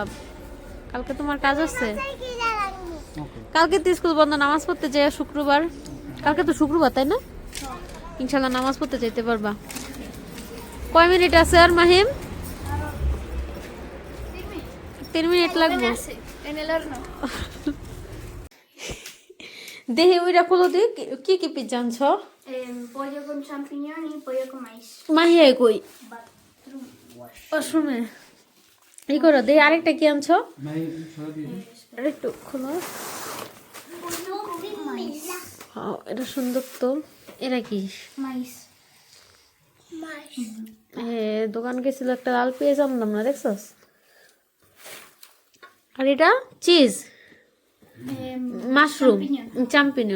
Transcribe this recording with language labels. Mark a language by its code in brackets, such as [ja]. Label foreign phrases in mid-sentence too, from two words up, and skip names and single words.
[bn] কালকে তোমার কাজ আছে? কালকে তো স্কুল বন্ধ, নামাজ পড়তে যাই শুক্রবার, কালকে তো শুক্রবার তাই না? ইনশাল্লাহ নামাজ পড়তে যেতে পারবা। কয় মিনিট আছে আর মাহিম? 3 মিনিট লাগবে। [es] En el horno. [bn] দেহি ওইটা খুলো দি, কি কি পিৎজা আনছ? [es] Pollo con champiñón y pollo con maíz. [bn] মাহিয়া কই? [en] Bathroom wash. [bn] ও শুনে এই করো, দেহি আরেকটা কি আনছ? আরেকটু খোলো। [es] Pollo con maíz. [bn] এটা সুন্দর তো। এটা কি? [es] Maíz. Maíz. [bn] দোকান গেছিল, একটা লাল পেঁয়াজ আনলাম না, দেখছস? আর এটা চিজ, মাশরুম, চাম্পিনিয়ন।